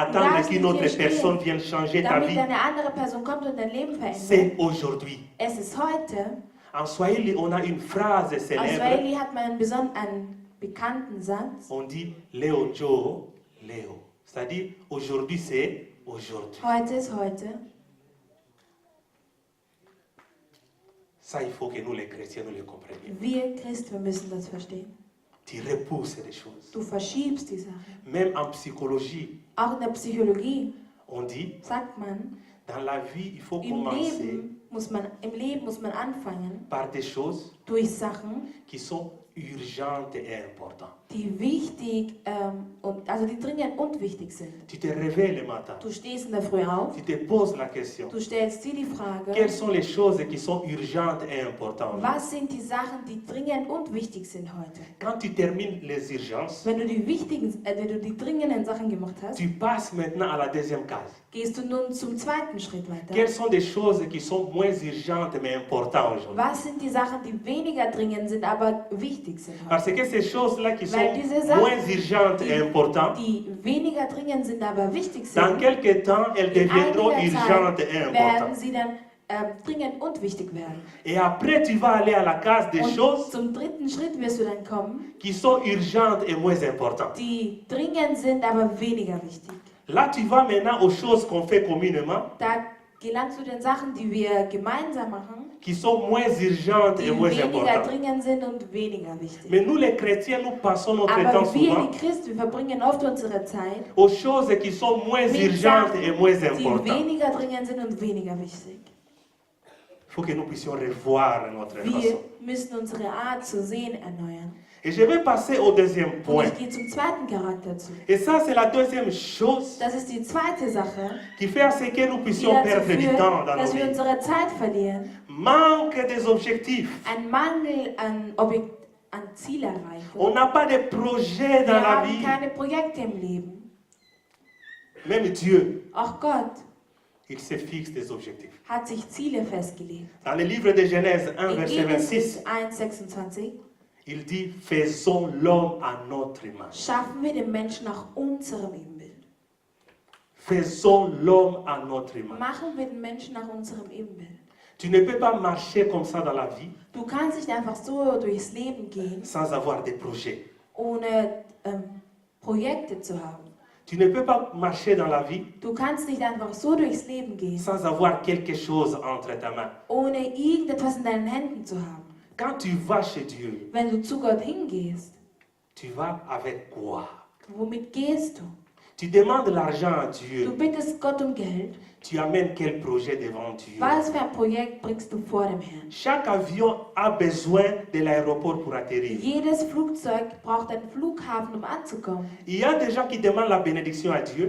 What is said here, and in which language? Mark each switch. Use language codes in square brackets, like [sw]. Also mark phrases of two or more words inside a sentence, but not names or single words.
[de] Du [fr] attendre [de] darfst [fr] qu'une [de] nicht [fr] autre [de] hier stehen, [fr] personne vienne changer ta [de] damit [fr] vie. [de] eine andere Person kommt und dein Leben verändert. [fr] C'est aujourd'hui. [de] Es ist heute. [fr] En Swahili, on a une phrase [de] Aus [fr] célèbre. [de] Swahili hat man einen bekannten Satz. [fr] On dit [sw] Léo Joe, Léo. [fr] C'est-à-dire, aujourd'hui, c'est aujourd'hui. [de] Heute ist heute. [fr] Ça, il faut que nous, les chrétiens, nous le comprenions. [de] Wir Christen, wir müssen das verstehen. [fr] Tu repousses les choses. [de] Du verschiebst die Sache. [fr] Même en psychologie, [de] Auch in der Psychologie [fr] on dit, [de] sagt man, [fr] dans la vie, il faut [de] im [fr] commencer [de] Leben muss man anfangen [fr] par des choses [de] durch Sachen, [fr] qui sont urgentes et importantes. [de] die wichtig also die dringend und wichtig sind. [fr] Tu te réveilles le matin, [de] Du stehst in der Früh auf, [fr] tu te poses la question, [de] du stellst dir die Frage, [fr] quelles sont les choses qui sont urgentes et importantes? [de] was sind die Sachen, die dringend und wichtig sind heute? [fr] Quand tu termines les urgences, [de] Wenn du die dringenden Sachen gemacht hast, [fr] tu passes maintenant à la deuxième case. [de] gehst du nun zum zweiten Schritt weiter. [fr] Quelles sont des choses qui sont moins urgentes mais importantes aujourd'hui? [de] Was sind die Sachen, die weniger dringend sind, aber wichtig sind heute? [fr] Parce que ces choses-là qui sont [de] Weil diese Sachen, [fr] moins urgentes et importantes, [de] die weniger dringend sind, aber wichtig [fr] dans [de] sind, [fr] quelques temps, elles [de] in [fr] deviendront [de] einiger [fr] urgentes [de] Zeit [fr] et [de] werden [fr] importantes. [de] sie dann dringend und wichtig werden. [fr] Et après, tu vas aller à la case des [de] Und [fr] choses [de] zum dritten Schritt wirst du dann kommen, [fr] qui sont urgentes et moins importantes. [de] die dringend sind, aber weniger wichtig. [fr] Là, tu vas maintenant aux choses qu'on fait communément, [de] Da gelangst du den Sachen, die wir gemeinsam machen, [fr] qui sont moins urgentes [de] die [fr] et moins [de] weniger [fr] importantes. [de] dringend sind und weniger wichtig. [fr] Mais nous, les chrétiens, nous passons notre temps [de] Aber wir, [fr] souvent [de] die Christen, wir verbringen oft unsere Zeit [fr] aux choses qui sont moins [de] mit [fr] urgentes [de] Sachen, [fr] et moins [de] die [fr] importantes. [de] weniger dringend sind und weniger wichtig. [fr] Il faut que nous puissions revoir notre [de] Wir [fr] façon. [de] müssen unsere Art zu sehen erneuern. [fr] Et je vais passer au deuxième [de] Und [fr] point. [de] ich gehe zum zweiten Charakter zu. [fr] Et ça, c'est la deuxième chose [de] Das ist die zweite Sache, [fr] qui fait à ce que nous [de] die [fr] puissions [de] dazu [fr] perdre du [de] führt, [fr] temps dans nos [de] dass wir [fr] vies. [de] unsere Zeit verlieren. [fr] Manque des objectifs. [de] Ein Mangel an Zielerreichung. [fr] On n'a pas de projet dans [de] Wir [fr] la [de] haben [fr] vie. [de] keine Projekte im Leben. [fr] Même Dieu, [de] Auch Gott [fr] il se fixe des objectifs. [de] hat sich Ziele festgelegt. [fr] Dans le livre de Genèse 1, [de] In [fr] verset 26, [de] Genesis 1,26 [fr] il dit, faisons l'homme à notre image. [de] schaffen wir den Menschen nach unserem Ebenbild. [fr] Faisons l'homme à notre image. [de] Machen wir den Menschen nach unserem Ebenbild. [fr] Tu ne peux pas marcher comme ça dans la vie [de] Du kannst nicht einfach so durchs Leben gehen, [fr] sans avoir des projets. [de] ohne Projekte zu haben. [fr] Tu ne peux pas marcher dans la vie [de] Du kannst nicht einfach so durchs Leben gehen, [fr] sans avoir quelque chose entre ta main. [de] ohne irgendetwas in deinen Händen zu haben. [fr] Quand tu vas chez Dieu, [de] Wenn du zu Gott hingehst, [fr] tu vas avec quoi? [de] womit gehst du? [fr] Tu demandes l'argent à [de] Du [fr] Dieu. [de] bittest Gott um Geld. [fr] Tu amènes quel projet devant Dieu? [de] Was für ein Projekt bringst du vor dem Herrn? [fr] Chaque avion a besoin de l'aéroport pour atterrir. [de] Jedes Flugzeug braucht einen Flughafen, um anzukommen. [fr] Il y a des gens qui demandent la bénédiction à Dieu.